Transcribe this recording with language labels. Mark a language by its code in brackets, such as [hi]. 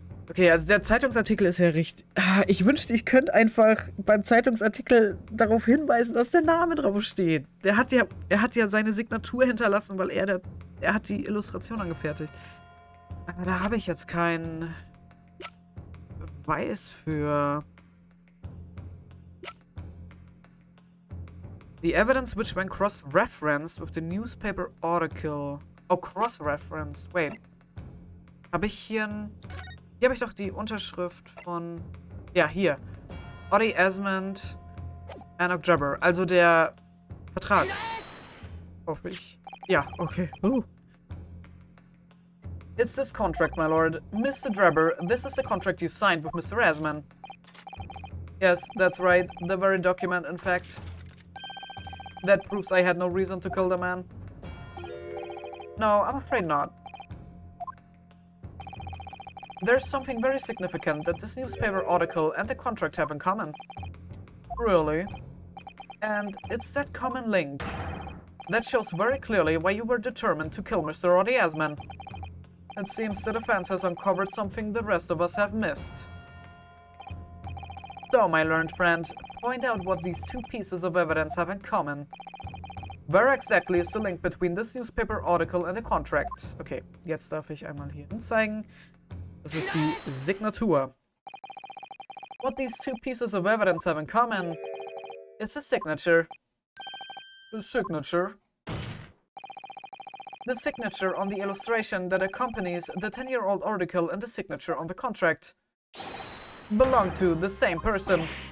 [de] Okay, also der Zeitungsartikel ist ja richtig. Ich wünschte, ich könnte einfach beim Zeitungsartikel darauf hinweisen, dass der Name drauf steht. Er hat ja seine Signatur hinterlassen, weil er hat die Illustration angefertigt. Aber da habe ich jetzt keinen Beweis für. [en] The evidence which when cross-referenced with the newspaper article. Oh, cross-referenced. Wait. [de] Habe ich hier Hier habe ich doch die Unterschrift von. Ja, hier. Oddie Esmond, Anok Drebber. Also der Vertrag. Hoffe ich. Ja, okay. [en] It's this contract, my lord. Mr. Drebber, this is the contract you signed with Mr. Esmond. Yes, that's right. The very document, in fact. That proves I had no reason to kill the man. No, I'm afraid not. There's something very significant that this newspaper article and the contract have in common. Really? And it's that common link. That shows very clearly why you were determined to kill Mr. Odiasman. It seems the defense has uncovered something the rest of us have missed. So, my learned friend, point out what these two pieces of evidence have in common. Where exactly is the link between this newspaper article and the contract? [de] Okay, jetzt darf ich einmal hier hinzeigen. Das ist die Signatur. [en] What these two pieces of evidence have in common is the signature. The signature? The signature on the illustration that accompanies the 10-year-old article and the signature on the contract belong to the same person.